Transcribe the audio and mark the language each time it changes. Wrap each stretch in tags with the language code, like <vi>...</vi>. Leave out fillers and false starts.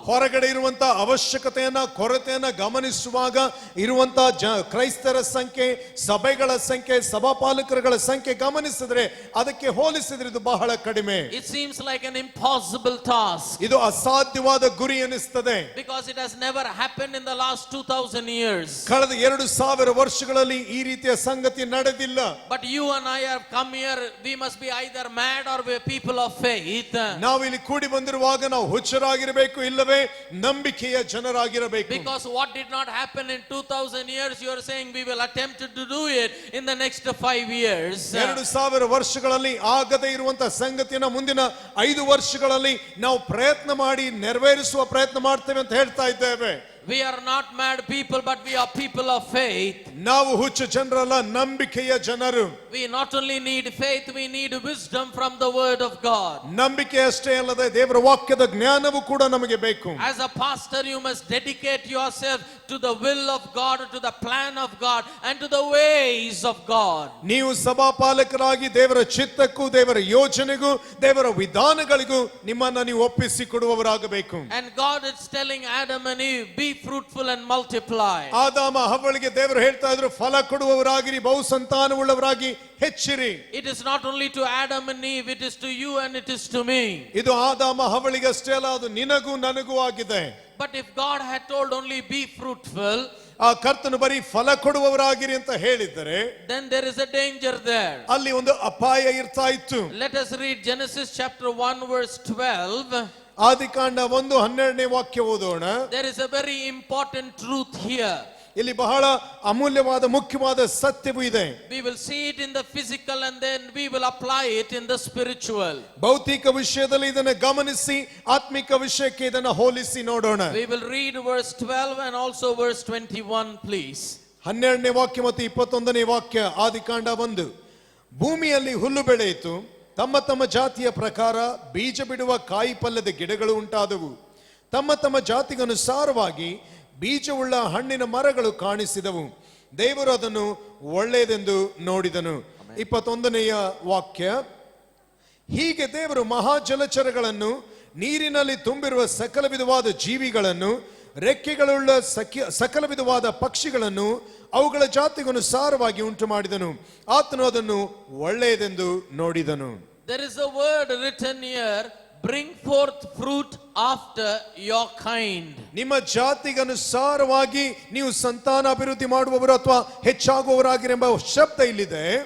<kn>ಹೊರಗಡೆ ಇರುವಂತ ಅವಶ್ಯಕತೆಯನ್ನ ಕೊರತೆಯನ್ನ ಗಮನಿಸುವಾಗ ಇರುವಂತ ಕ್ರೈಸ್ತರ ಸಂಖ್ಯೆ, ಸಭೆಗಳ ಸಂಖ್ಯೆ, ಸಭಾಪಾಲಕರುಗಳ ಸಂಖ್ಯೆ ಗಮನಿಸಿದ್ರೆ ಅದಕ್ಕೆ ಹೋಲಿಸಿದ್ರೆ ಇದು ಬಹಳ ಕಡಿಮೆ.</kn> <en>It seems like an impossible task.</en> <kn>ಇದು ಅಸಾಧ್ಯವಾದ ಗುರಿ ಎನಿಸುತ್ತದೆ.</kn> <en>Because it has never happened in the last 2000 years.</en> <kn>ಕಳೆದ 2000 ವರ್ಷಗಳಲ್ಲಿ ಈ ರೀತಿಯ ಸಂಗತಿ ನಡೆದಿಲ್ಲ.</kn> <en>But you and I have come here, we must be either mad or we are people of faith.</en> <kn>ನಾವು ಇಲ್ಲಿ ಕೂಡಿ ಬಂದಿರುವಾಗ ನಾವು ಹುಚ್ಚರಾಗಿರಬೇಕು, ಇಲ್ಲವೇ ನಂಬಿಕೆಯ ಜನರಾಗಿರಬೇಕು.</kn> <en>Because what did not happen in 2000 years, you are saying we will attempt to do it in the next 5 years.</en> <kn>2000 ವರ್ಷಗಳಲ್ಲಿ ಆಗದೇ ಇರುವಂತ ಸಂಗತಿಯನ್ನ ಮುಂದಿನ 5 ವರ್ಷಗಳಲ್ಲಿ ನಾವು ಪ್ರಯತ್ನ ಮಾಡಿ ನೆರವೇರಿಸುವ ಪ್ರಯತ್ನ ಮಾಡ್ತೇವೆ ಅಂತ ಹೇಳ್ತಾ ಇದ್ದೇವೆ.</kn> <en>We are not mad people, but we are people of faith.</en> <kn>ನಾವು ಹುಚ್ಚು ಜನರಲ್ಲ, ನಂಬಿಕೆಯ ಜನರು.</kn> <en>We not only need faith, we need wisdom from the word of God.</en> <kn>ನಂಬಿಕೆ ಅಷ್ಟೇ ಅಲ್ಲದೆ ದೇವರ ವಾಕ್ಯದ ಜ್ಞಾನವೂ ಕೂಡ ನಮಗೆ ಬೇಕು.</kn> <en>As a pastor, you must dedicate yourself to the will of God, to the plan of God, and to the ways of God.</en> <kn>ನೀವು ಸಭಾಪಾಲಕರಾಗಿ ದೇವರ ಚಿತ್ತಕ್ಕೂ, ದೇವರ ಯೋಜನೆಗೂ, ದೇವರ ವಿಧಾನಗಳಿಗೂ ನಿಮ್ಮನ್ನ ನೀವು ಒಪ್ಪಿಸಿಕೊಡುವವರಾಗಬೇಕು.</kn> <en>And God is telling Adam and Eve, be fruitful and multiply.</en> <kn>ಆದಾಮ ಹವ್ವಳಿಗೆ ದೇವರು ಹೇಳ್ತಾ ಇದ್ರು, ಫಲ ಕೊಡುವವರಾಗಿರಿ, ಬಹುಸಂತಾನವುಳ್ಳವರಾಗಿ ಹೆಚ್ಚಿರಿ.</kn> <en>It is not only to Adam and Eve, it is to you and it is to me.</en> <kn>ಇದು ಆದಾಮ ಹವ್ವಳಿಗೆ ಅಷ್ಟೇ ಅಲ್ಲ, ಅದು ನಿನಗೂ ನನಗೂ ಆಗಿದೆ.</kn> <en>But if God had told only be fruitful,</en> <kn>ಆ ಕರ್ತನು ಬರೀ ಫಲ ಕೊಡುವವರಾಗಿರಿ ಅಂತ ಹೇಳಿದರೆ,</kn> <en>then there is a danger there.</en> <kn>ಅಲ್ಲಿ ಒಂದು ಅಪಾಯ ಇರ್ತಾ ಇತ್ತು.</kn> <en>Let us read Genesis chapter 1 verse 12.</en> <kn>ಆದಿಕಾಂಡ 1:12 ವಾಕ್ಯ ಓದೋಣ.</kn> <en>There is a very important truth here.</en> <kn>ಇಲ್ಲಿ ಬಹಳ ಅಮೂಲ್ಯವಾದ ಮುಖ್ಯವಾದ ಸತ್ಯವೂ ಇದೆ.</kn> <en>We will see it in the physical and then we will apply it in the spiritual.</en> <kn>ಭೌತಿಕ ವಿಷಯದಲ್ಲಿ ಇದನ್ನು ಗಮನಿಸಿ ಆತ್ಮಿಕ ವಿಷಯಕ್ಕೆ ಇದನ್ನು ಹೋಲಿಸಿ ನೋಡೋಣ.</kn> <en>We will read verse 12 and also verse 21, please.</en> <kn>12ನೇ ವಾಕ್ಯ ಮತ್ತು 21ನೇ ವಾಕ್ಯ, ಆದಿಕಾಂಡ 1. ಭೂಮಿಯಲ್ಲಿ ಹುಲ್ಲು ಬೆಳೆಯಿತು, ತಮ್ಮ ತಮ್ಮ ಜಾತಿಯ ಪ್ರಕಾರ ಬೀಜ ಬಿಡುವ ಕಾಯಿ ಪಲ್ಯದ ಗಿಡಗಳು ಉಂಟಾದವು. ತಮ್ಮ ತಮ್ಮ ಜಾತಿಗನುಸಾರವಾಗಿ ಬೀಜವುಳ್ಳ ಹಣ್ಣಿನ ಮರಗಳು ಕಾಣಿಸಿದವು. ದೇವರು ಅದನ್ನು ಒಳ್ಳೆಯದೆಂದು ನೋಡಿದನು. 21ನೆಯ ವಾಕ್ಯ, ಹೀಗೆ ದೇವರು ಮಹಾಜಲಚರಗಳನ್ನು, ನೀರಿನಲ್ಲಿ ತುಂಬಿರುವ ಸಕಲ ವಿಧವಾದ ಜೀವಿಗಳನ್ನು, ರೆಕ್ಕೆಗಳುಳ್ಳ ಸಕಲ ವಿಧವಾದ ಪಕ್ಷಿಗಳನ್ನು ಅವುಗಳ ಜಾತಿಗನುಸಾರವಾಗಿ ಉಂಟು ಮಾಡಿದನು. ಆತನು ಅದನ್ನು ಒಳ್ಳೆಯದೆಂದು ನೋಡಿದನು.</kn> <en>There is a word written here, bring forth fruit after your kind.</en> <kn>ನಿಮ್ಮ ಜಾತಿಗನುಸಾರವಾಗಿ ನೀವು ಸಂತಾನ ಅಭಿವೃದ್ಧಿ ಮಾಡುವವರು ಅಥವಾ ಹೆಚ್ಚಾಗುವವರಾಗಿರೆಂಬ ಶಬ್ದ ಇಲ್ಲಿದೆ.</kn>